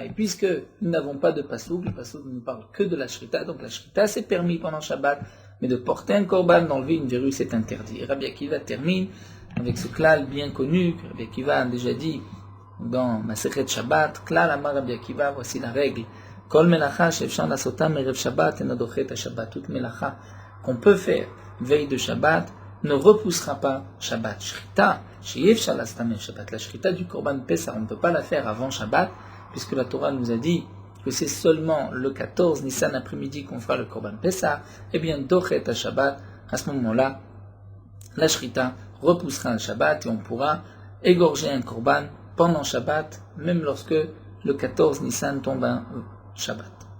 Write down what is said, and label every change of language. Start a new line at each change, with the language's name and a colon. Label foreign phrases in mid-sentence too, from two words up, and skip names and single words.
French: Et puisque nous n'avons pas de passouk, le passouk ne parle que de la shrita, donc la shrita c'est permis pendant Shabbat, mais de porter un korban, d'enlever une verrue, c'est interdit. Et Rabbi Akiva termine avec ce klal bien connu, que Rabbi Akiva a déjà dit dans Masechet Shabbat,
Hebrew: כלל אמר רבי עקיבא,
French: voici la règle.
Hebrew: כל מלאכה שאפשר לעשותם ערב שבת אינו דוחה שבת.
French: Toute melacha qu'on peut faire veille de Shabbat ne repoussera pas Shabbat.
Hebrew: שחיטה שאפשר לעשותם ערב שבת.
French: La shrita du
Hebrew: קרבן פסח,
French: on ne peut pas la faire avant Shabbat, puisque la Torah nous a dit que c'est seulement le 14 Nissan après-midi qu'on fera le
Hebrew: קרבן פסח.
French: Eh bien,
Hebrew: דוחה שבת,
French: à ce moment-là, la shrita repoussera le Shabbat et on pourra égorger un korban pendant Shabbat, même lorsque le 14 Nissan tombe un Shabbat.